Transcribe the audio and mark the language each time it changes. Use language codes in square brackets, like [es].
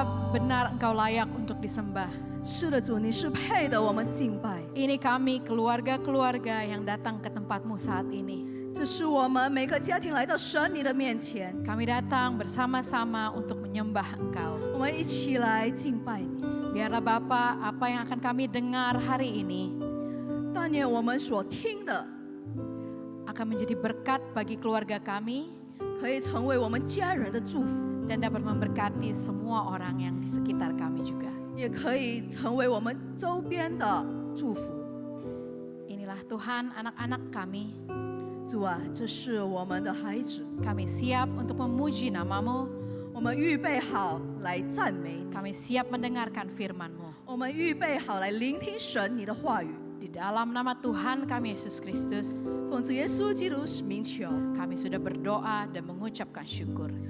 [id] benar Engkau layak untuk disembah. [zh] 是的，主，你是配的，我们敬拜。 [id] Ini kami keluarga-keluarga yang datang ke tempat-Mu saat ini. [zh] 这是我们每个家庭来到神你的面前， [id] Kami datang bersama-sama untuk menyembah Engkau. [zh] 我们一起来敬拜你。 [id] Biarlah Bapa, apa yang akan kami dengar hari ini [zh] 但愿我们所听的 [id] akan menjadi berkat bagi keluarga kami [zh] 可以成为我们家人的祝福， [id] dan dapat memberkati semua orang yang di sekitar kami juga. [zh] 也可以成为我们周边的祝福。 [id] Inilah Tuhan anak-anak kami. [zh] 主啊，这是我们的孩子， [id] Kami siap untuk memuji nama-Mu. [zh] 我们预备好来赞美你， [id] Kami siap mendengarkan firman-Mu. [zh] 我们预备好来聆听神你的话语。 [id] Di dalam nama Tuhan kami Yesus Kristus, [zh] 奉主耶稣基督名求， [id] kami sudah berdoa dan mengucapkan syukur.